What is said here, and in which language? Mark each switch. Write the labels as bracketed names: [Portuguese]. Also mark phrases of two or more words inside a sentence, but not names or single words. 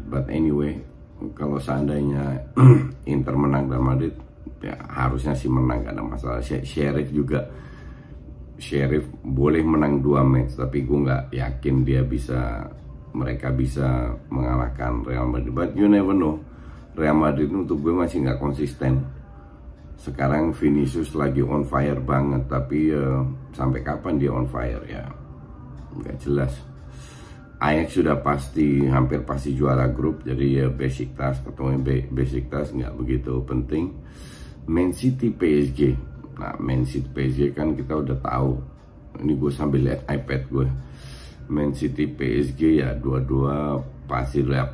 [English] But anyway, [Indonesian] kalau seandainya Inter menang dan Madrid, ya harusnya sih menang, gak ada masalah. Sheriff boleh menang 2 match, tapi gue nggak yakin mereka bisa mengalahkan Real Madrid. [English] But you never know. [Indonesian] Real Madrid untuk gue masih nggak konsisten. Sekarang Vinicius lagi [English] on fire [Indonesian] banget, tapi sampai kapan dia [English] on fire [Indonesian] ya nggak jelas. Ajax sudah hampir pasti juara grup, jadi ya Besiktas ketemu Besiktas nggak begitu penting. Man City PSG. Nah, Man City PSG kan kita udah tahu. Ini gue sambil lihat iPad gue. Man City PSG ya dua-dua pasti lah.